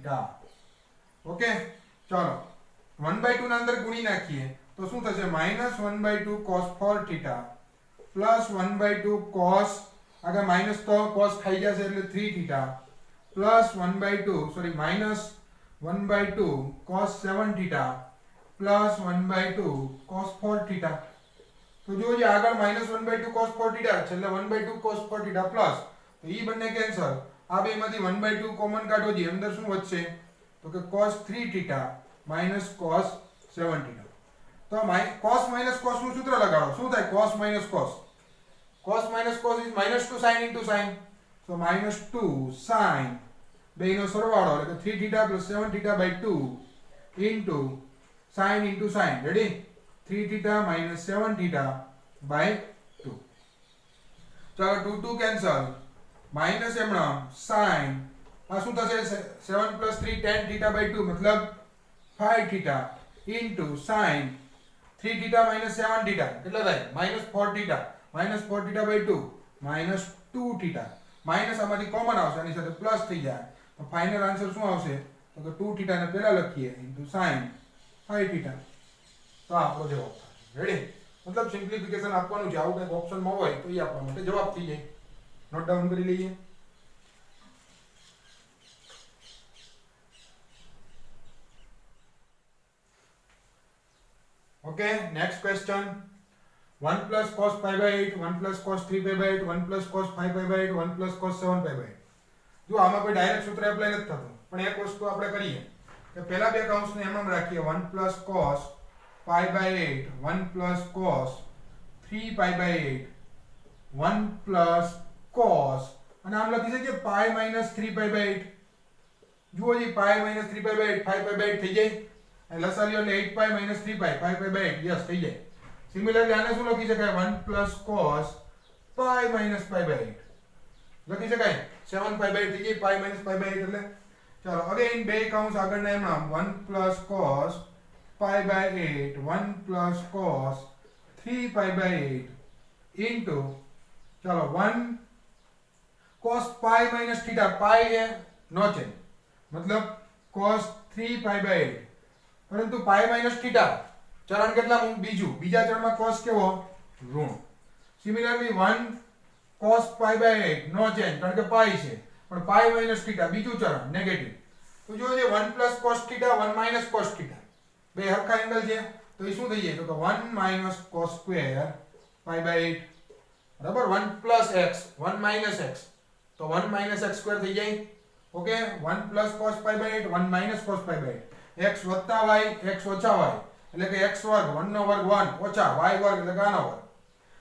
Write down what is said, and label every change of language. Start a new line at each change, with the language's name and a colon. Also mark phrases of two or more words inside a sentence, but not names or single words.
Gujarati: ઓકે, ચલો 1/2 ના અંદર ગુણી નાખીએ તો શું થશે
English: minus 1/2 cos 4θ plus 1/2 cos
Gujarati: આગળ માઈનસ તો cos ખાઈ જશે એટલે
English: 3θ plus 1/2
Gujarati: સોરી
English: minus 1/2 cos 7θ plus 1/2 cos 4θ.
Gujarati: તો જોજો આગળ
English: -1/2 cos 4θ
Gujarati: છે એટલે
English: 1/2 cos 4θ
Gujarati: પ્લસ તો ઈ બંને કેન્સલ. આ બેમાંથી 1/2 કોમન કાઢો જી અંદર શું વધશે તો કે
English: cos 3θ minus cos 7θ.
Gujarati: તો
English: cos minus cos
Gujarati: નું સૂત્ર લગાડો શું થાય
English: cos minus cos. cos minus cos is -2 sin into sin. So -2 sin
Gujarati: બેનો સરવાળો એટલે કે
English: 3θ plus 7θ/2 into sin into sin.
Gujarati: રેડી?
English: 3θ minus 7θ/2.
Gujarati: ચાલો 2 2 કેન્સલ માઈનસ એમણા sin આ શું થશે
English: 7 plus 3 10θ/2
Gujarati: મતલબ
English: 5θ into sin 3θ minus 7θ
Gujarati: કેટલા થાય
English: -4θ minus 4θ/2 minus 2θ
Gujarati: માઈનસ આમાંથી કોમન આવશે આની સાથે પ્લસ થઈ જાય તો
English: final answer
Gujarati: શું આવશે તો કે 2θ ને પહેલા લખીએ
English: into sin 5θ.
Gujarati: તો આપણો જવાબ. રેડી? મતલબ સિમ્પ્લિફિકેશન આપવાનું છે આવું કંઈક ઓપ્શનમાં હોય તો એ આપવા માટે જવાબ થઈ જાય.
English: note down
Gujarati: કરી લઈએ.
English: Okay, next question. 1 plus cos pi/8 1 plus cos 3pi/8 1 plus cos 5pi/8 1 plus cos 7pi/8.
Gujarati: જો આમાં કોઈ ડાયરેક્ટ સૂત્ર એપ્લાય નથી થતું પણ એક વસ્તુ આપણે કરીએ કે પહેલા બે કૌંસને એમ રાખીએ
English: 1 plus cos pi/8 1 plus cos 3pi/8 1 plus cos
Gujarati: અને આમ લખી શકીએ
English: pi minus 3pi/8.
Gujarati: જુઓ જી
English: pi minus 3pi/8 5pi/8
Gujarati: થઈ જાય અને લસાલ્યો એટલે
English: 8pi minus 3pi 5pi/8
Gujarati: યસ થઈ જાય. સિમિલરલી આને શું લખી શકાય
English: 1 plus cos pi minus pi/8
Gujarati: લખી શકાય 7pi/8 થઈ જાય
English: pi minus pi/8
Gujarati: એટલે ચાલો અગેન બે કૌંસ આગળના એમાં
English: 1 plus cos pi/8 1 plus cos 3pi/8 into
Gujarati: ચાલો
English: 1 cos pi minus theta pi
Gujarati: है
English: no change
Gujarati: मतलब
English: cos 3pi/8
Gujarati: પરંતુ
English: pi minus theta
Gujarati: ચરણ કેટલા બીજું બીજા ચરણમાં cos કેવો ઋણ. સિમિલરલી
English: 1 cos pi/8 no change
Gujarati: કારણ કે pi છે પણ
English: pi minus theta
Gujarati: બીજું ચરણ નેગેટિવ. તો જો જે
English: 1 plus cos theta 1 minus cos theta
Gujarati: બે હરખા એંગલ છે તો એ શું થઈ જાય તો કે
English: 1 minus cos square pi/8
Gujarati: બરાબર
English: 1 plus x 1 minus x
Gujarati: તો
English: 1 minus x square
Gujarati: થઈ જાય. ઓકે
English: 1 plus cos pi/8 1 minus cos pi/8
Gujarati: x વત્તા y x ઓછા y એટલે કે x વર્ગ 1 નો વર્ગ 1 ઓછા y વર્ગ એટલે કે આનો વર્ગ.